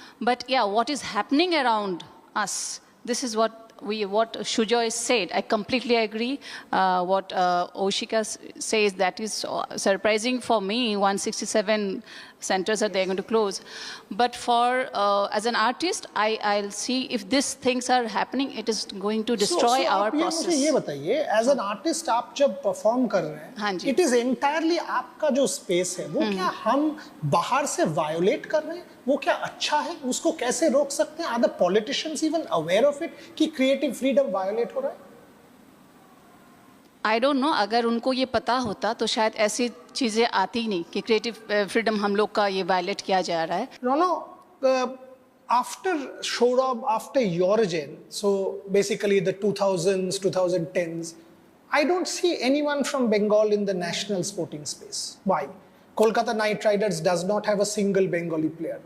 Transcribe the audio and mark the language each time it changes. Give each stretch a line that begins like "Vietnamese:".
English: But yeah, what is happening around us? This is what Shujoy said. I completely agree. What Oshika says, that is surprising for me. 167 centers are they going to close. But for as an artist, I'll see if these things are happening, it is going to destroy our process.
Hindi: मुझे ये बताइए,
English: as an artist
Hindi: आप जब perform कर रहे हैं, हाँ जी.
English: it is entirely
Hindi: आपका जो space है, वो क्या हम बाहर से violate कर रहे हैं? वो क्या अच्छा है? उसको कैसे रोक सकते हैं?
English: Are the politicians even aware of it
Hindi: कि creative freedom violate हो रहा है?
English: I don't know.
Hindi: अगर उनको ये पता होता तो शायद ऐसी चीज़ें आती नहीं कि creative freedom हम लोग का ये violate किया जा रहा है.
English: Rono, after Shourab, after your gen, so basically the 2000s, 2010s, I don't see anyone from Bengal in the national sporting space. Why? Kolkata Knight Riders does not have a single Bengali player.